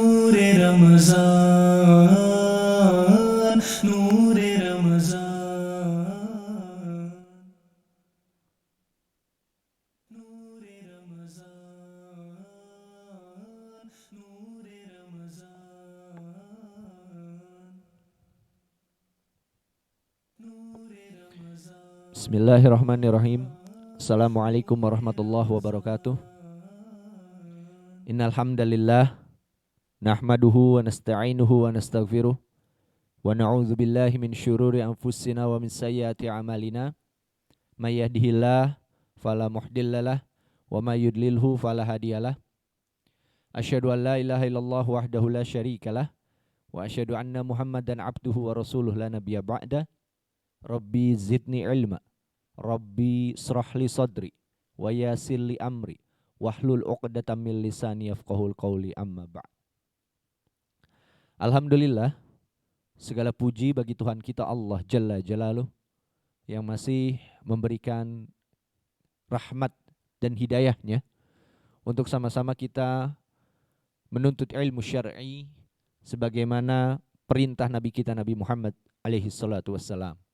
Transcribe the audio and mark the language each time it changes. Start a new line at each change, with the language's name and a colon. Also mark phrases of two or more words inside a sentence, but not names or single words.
Arabic: Nure Ramazan, Nure Ramazan, Nure Ramazan, Nure Ramazan, Nure Ramazan. بسم الله الرحمن الرحيم. السلام عليكم ورحمة الله وبركاته. إن الحمد لله نحمده ونستعينه ونستغفره ونعوذ بالله من شرور أنفسنا ومن سيئات أعمالنا. من يهده الله فلا مضل له ومن يضلل فلا هادي له. أشهد أن لا إله إلا الله وحده لا شريك له وأشهد أن محمدا عبده ورسوله لا نبي بعده. رب زدني علما رب اشرح لي صدري ويسر لي أمري واحلل عقدة من لساني يفقهوا قولي أما بعد. Alhamdulillah,
Indonesian: segala puji bagi Tuhan kita Allah
Arabic: جل جلاله
Indonesian: yang masih memberikan rahmat dan hidayahnya untuk sama-sama kita menuntut ilmu syar'i sebagaimana perintah Nabi kita Nabi Muhammad
Arabic: عليه الصلاة والسلام.